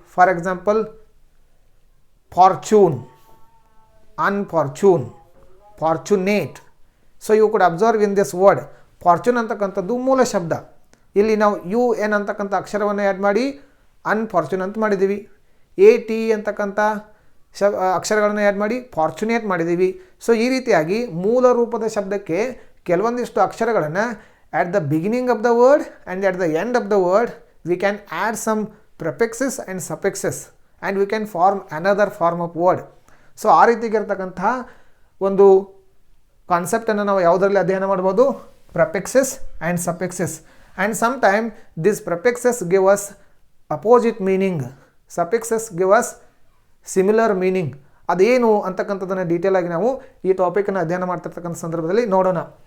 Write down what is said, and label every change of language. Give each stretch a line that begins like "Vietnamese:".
English: For example fortune, unfortune, fortunate. So you could observe in this word fortune
Kannada: ಅಂತಕ್ಕಂಥದ್ದು ಮೂಲ ಶಬ್ದ. ಇಲ್ಲಿ ನಾವು ಯು ಎನ್ ಅಂತಕ್ಕಂಥ ಅಕ್ಷರವನ್ನು ಆ್ಯಡ್ ಮಾಡಿ ಅನ್ಫಾರ್ಚೂನ್ ಅಂತ ಮಾಡಿದ್ದೀವಿ. AT ಅಂತಕ್ಕಂಥ ಅಕ್ಷರಗಳನ್ನು ಆ್ಯಡ್ ಮಾಡಿ ಫಾರ್ಚುನೇಟ್ ಮಾಡಿದ್ದೀವಿ.
English: so
Kannada: ಈ ರೀತಿಯಾಗಿ ಮೂಲ ರೂಪದ ಶಬ್ದಕ್ಕೆ ಕೆಲವೊಂದಿಷ್ಟು ಅಕ್ಷರಗಳನ್ನು
English: at the beginning of the word and at the end of the word we can add some prefixes and suffixes and we can form another form of word.
Kannada: So ಆ ರೀತಿಗಿರ್ತಕ್ಕಂಥ ಒಂದು ಕಾನ್ಸೆಪ್ಟನ್ನು ನಾವು ಯಾವುದರಲ್ಲಿ ಅಧ್ಯಯನ ಮಾಡ್ಬೋದು?
English: prefixes and suffixes. And sometime these prefixes give us opposite meaning, suffixes give us similar meaning.
Kannada: ಅದೇನು ಅಂತಕ್ಕಂಥದ್ದನ್ನು detail ಆಗಿ ನಾವು ಈ ಟಾಪಿಕನ್ನು ಅಧ್ಯಯನ ಮಾಡ್ತಿರ್ತಕ್ಕಂಥ ಸಂದರ್ಭದಲ್ಲಿ ನೋಡೋಣ.